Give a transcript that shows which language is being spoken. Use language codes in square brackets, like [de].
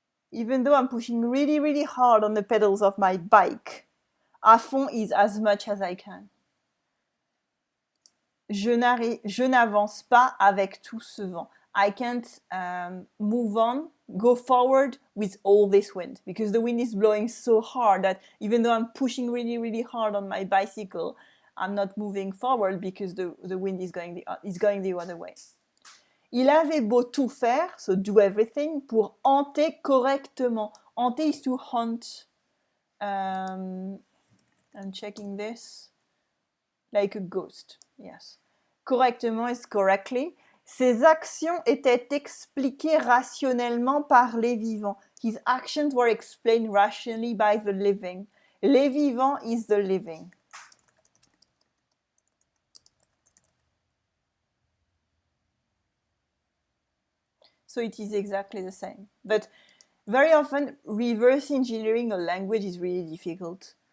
[en] Even though I'm pushing really, really hard on the pedals of my bike, à fond is as much as I can. [fr] Je n'avance pas avec tout ce vent. [en] I can't move on, go forward with all this wind, because the wind is blowing so hard that even though I'm pushing really, really hard on my bicycle, I'm not moving forward because the wind is going the other way. [fr] Il avait beau tout faire, [en] so do everything, [fr] pour hanter correctement. [en] Hanter is to hunt. I'm checking this. Like a ghost, yes. Correctement is correctly. [fr] Ses actions étaient expliquées rationnellement par les vivants. [en] His actions were explained rationally by the living. Les vivants is the living. So it is exactly the same. But very often, reverse engineering a language is really difficult.